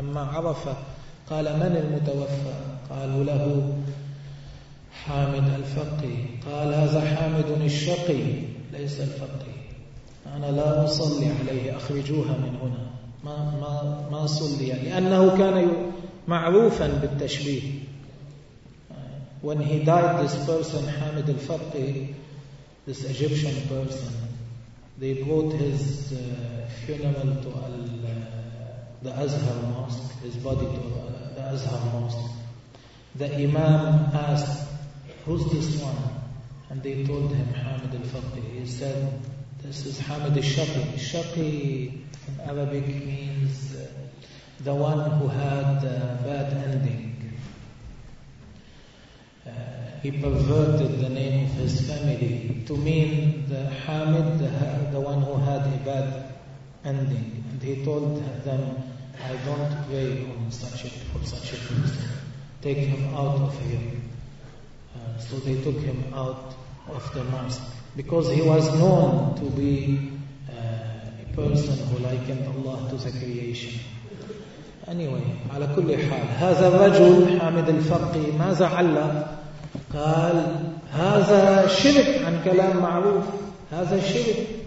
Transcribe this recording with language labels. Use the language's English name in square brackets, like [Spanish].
[Arabic] لما عرف قال: من المتوفى؟ قالوا له: حامد الفقي. قال: هذا حامد الشقي ليس الفقي، أنا لا أصلي عليه، أخرجوها من هنا، ما صلي، لأنه كان معروفا بالتشبيه. [English] When he died, this person, Hamid al-Faqih, this Egyptian person, they brought his funeral to the Azhar Mosque, his body to the Azhar Mosque. The Imam asked, who's this one? And they told him, Hamid al-Faqih. He said, this is Hamid al-Shaqi. Shaqi in Arabic means the one who had a bad ending. He perverted the name of his family to mean the Hamid, the one who had a bad ending. And he told them, I don't pray on such a person. Take him out of here. So they took him out of the mosque. Because he was known to be a person who likened Allah to the creation. [Arabic] Anyway, على كل حال، هذا الرجل حامد الفقي ماذا علّم؟ قال: هذا شرك، عن كلام معروف، هذا شرك.